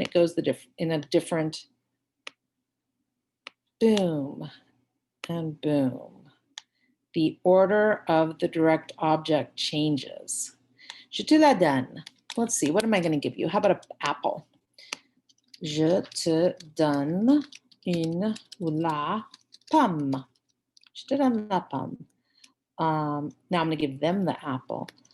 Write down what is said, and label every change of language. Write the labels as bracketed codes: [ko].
[en] It goes in a different boom and boom. The order of the direct object changes. [fr] Je te la donne. [en] Let's see, what am I going to give you? How about an apple? [fr] Je te donne une ou la pomme. Je te donne la pomme. [en] Now I'm going to give them the apple.